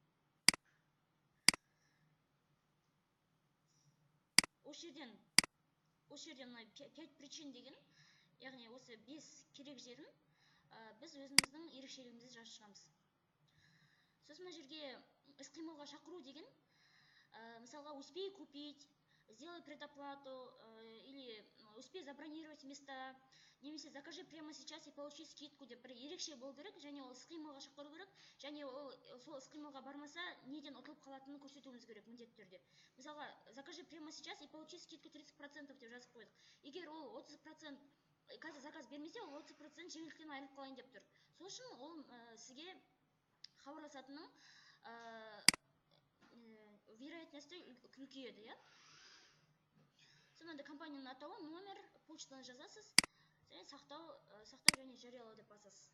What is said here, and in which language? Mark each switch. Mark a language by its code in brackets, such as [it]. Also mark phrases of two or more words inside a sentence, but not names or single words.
[kk] Осы жерден 5 причин деген, яғни осы 5 керек жерін біз өзіміздің ерекшелігімізді жазып шығамыз. Сосын мына жерге іс-қимылға шақыру деген, мысалға, [ru] успей купить, сделай предоплату, или успей забронировать места, [kk] немесе [ru] закажи прямо сейчас и получи скидку [kk] деп бір ерекше болу керек, және ол іс-қимылға шақыру керек, және ол сол іс-қимылға бармаса, неден ұтылып қалатынын көрсетуіміз керек міндетті түрде. Мысалға, [ru] закажи прямо сейчас и получи скидку 30% [kk] деп жазып қойдық. Егер ол 30% қазір заказ бермесе, ол 30% жеңілдіктен айырылып қалайын деп тұр. Сол үшін ол сізге хабарласатынның вероятності үлкейеді, Сонда компанияның атауы, номер, почтаны жазасыз, және сақтау және жариялау деп басасыз.